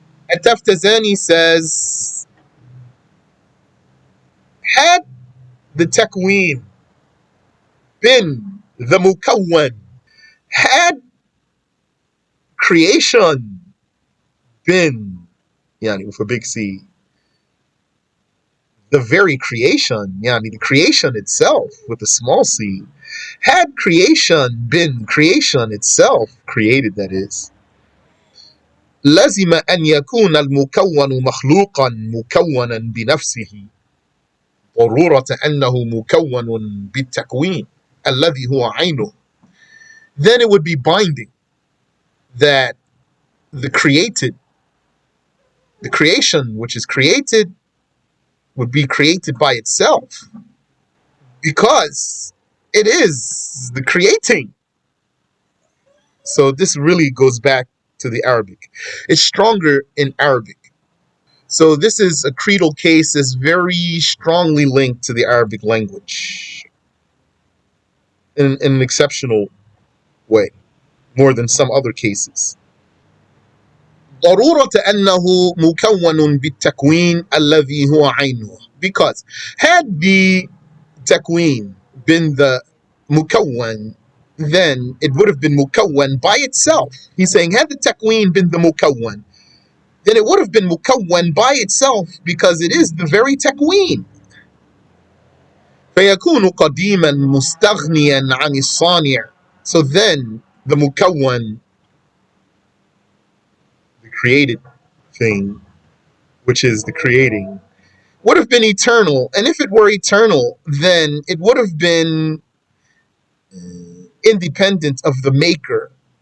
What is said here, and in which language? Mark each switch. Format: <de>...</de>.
<en>At-Taftazani says, had the takween been the Mukawwan, had creation been, yani with a big C, the very creation, yani the creation itself with a small c, had creation been creation itself, created that is,</en> <ar>لزم أن يكون المكون مخلوقا مكونا بنفسه ضرورة أنه مكون بالتكوين الذي هو عينه.</ar> <en>Then it would be binding that the creation which is created would be created by itself because it is the creating. So this really goes back to the Arabic. It's stronger in Arabic. So this is a creedal case that's very strongly linked to the Arabic language in an exceptional way, more than some other cases.</en> <ar>ضرورة أنه مكون بالتكوين الذي هو عينه.</ar> <en>Because had the takween been the mukawwan, then it would have been mukawwan by itself. He's saying, had the takween been the mukawwan, then it would have been mukawwan by itself because it is the very takween.</en> <ar>فيكون قديما مستغنيا عن الصانع.</ar> <en>So then the mukawwan, the created thing, which is the creating, would have been eternal. And if it were eternal, then it would have been independent of the maker.</en>